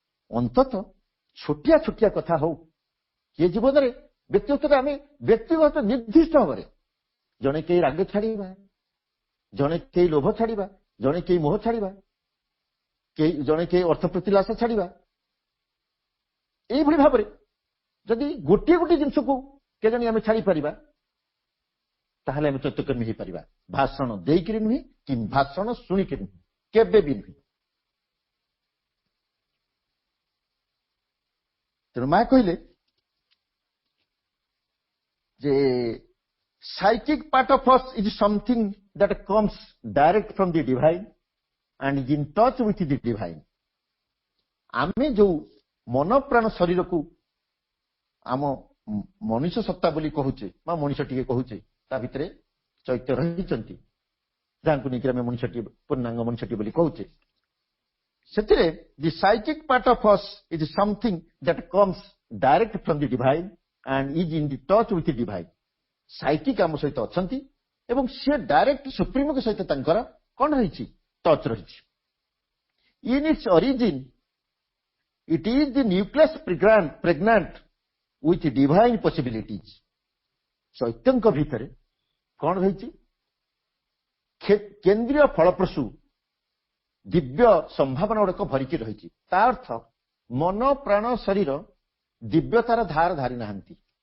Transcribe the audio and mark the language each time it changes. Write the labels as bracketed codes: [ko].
[or] ଅନ୍ତତଃ ଛୋଟିଆ ଛୋଟିଆ କଥା ହଉ, ଏ ଜୀବନରେ ବ୍ୟକ୍ତିଗତ ନିର୍ଦ୍ଦିଷ୍ଟ ଭାବରେ ଜଣେ କେହି ରାଗ ଛାଡ଼ିବା, ଜଣେ କେହି ଲୋଭ ଛାଡ଼ିବା, ଜଣେ କେହି ମୋହ ଛାଡ଼ିବା, ଜଣେ କେହି ଅର୍ଥ ପ୍ରତିଳାସ ଛାଡ଼ିବା। ଏଇଭଳି ଭାବରେ ଯଦି ଗୋଟିଏ ଗୋଟିଏ ଜିନିଷକୁ କେଜାଣି ଆମେ ଛାଡ଼ିପାରିବା, ତାହେଲେ ଆମେ ଚୈତନ୍ୟକର୍ମୀ ହେଇପାରିବା। ଭାଷଣ ଦେଇକିରି ନୁହେଁ କି ଭାଷଣ ଶୁଣିକିରି ନୁହେଁ, କେବେ ବି ନୁହେଁ। ତେଣୁ ମା କହିଲେ ଯେ [en] psychic part of us is something that comes direct from the divine and is in touch with the divine। [or] ଆମେ ଯୋଉ ମନ ପ୍ରାଣ ଶରୀରକୁ ଆମ ମଣିଷ ସତ୍ତା ବୋଲି କହୁଛେ ବା ମଣିଷ ଟିକେ କହୁଛେ, ତା ଭିତରେ ଚୈତ୍ୟ ରହିଛନ୍ତି, ଯାହାଙ୍କୁ ନେଇକି ଆମେ ମଣିଷଟିଏ, ପୂର୍ଣ୍ଣାଙ୍ଗ ମଣିଷଟିଏ ବୋଲି କହୁଛେ। ସେଥିରେ [en] the psychic part of us is something that comes direct from the divine and is in the touch with the divine। [or] ସାଇକିକ ଆମ ସହିତ ଅଛନ୍ତି ଏବଂ ସେ ଡାଇରେକ୍ଟ ସୁପ୍ରିମୋଙ୍କ ସହିତ ତାଙ୍କର କଣ ରହିଛି, ଟଚ୍ ରହିଛି। [en] In its origin it is the nucleus pregnant with divine possibilities। [or] ଚୈତନ୍ୟଙ୍କ ଭିତରେ କଣ ରହିଛି, କେନ୍ଦ୍ରୀୟ ଫଳପ୍ରସୂ ଦିବ୍ୟ ସମ୍ଭାବନା ଗୁଡିକ ଭରିକି ରହିଛି। ତା ଅର୍ଥ ମନ ପ୍ରାଣ ଶରୀର ଦିବ୍ୟତାର ଧାର ଧାରି ନାହାନ୍ତି।